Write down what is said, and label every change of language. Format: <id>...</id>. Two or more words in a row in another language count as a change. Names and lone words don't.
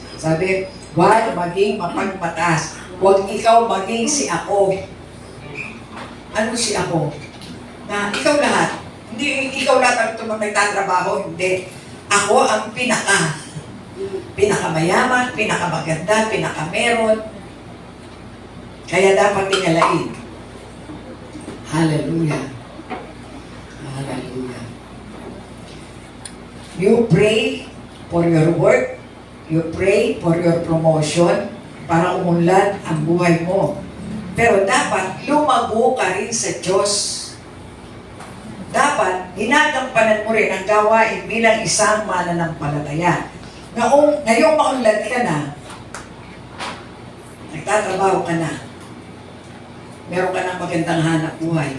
<tl>Sabi, huwag maging mapagmataas. Huwag ikaw maging si ako. ano si ako, na ikaw lahat, hindi ikaw lahat ang nagtatrabaho, hindi. Ako ang pinakamayaman, pinakamaganda, pinakameron. Kaya dapat tingalain. Hallelujah.</tl> <en>Hallelujah. You pray for your work. You pray for your promotion para umunlad ang buhay mo.</en> <tl>Pero dapat lumago ka rin sa Diyos. Dapat ginagampanan mo rin ang gawain bilang isang mananampalataya. Ngayong maunlad ka na, nagtatrabaho ka na, meron ka ng magandang hanap buhay.</tl>